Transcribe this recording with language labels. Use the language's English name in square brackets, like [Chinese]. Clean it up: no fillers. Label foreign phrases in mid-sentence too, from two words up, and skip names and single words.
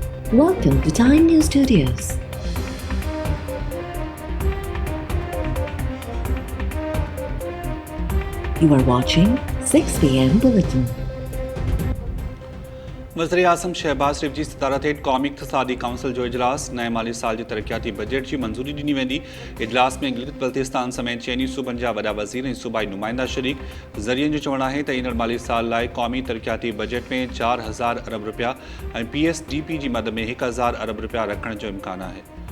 [English] Welcome to Time News Studios. You are watching 6 p.m. Bulletin. [Sindhi] वज़ीर-ए-आज़म शहबाज शरीफ़ जी सदारत हेठि क़ौमी इक़्तिसादी काउंसिल जो इजलास नए माली साल जी तरक़ियाती बजट जी मंज़ूरी ॾिनी वेंदी। इजलास में गिलगित बल्तिस्तान समेत चइनी सूबनि जा वॾा वज़ीर ऐं सूबाई नुमाइंदा शरीक। ज़रियनि जो चवणु आहे त ईंदड़ माली साल लाइ क़ौमी तरक़ियाती बजट में 4000 अरब रुपया ऐं PSDP जी मद में 1000 अरब रुपया रखण जो इम्कान आहे।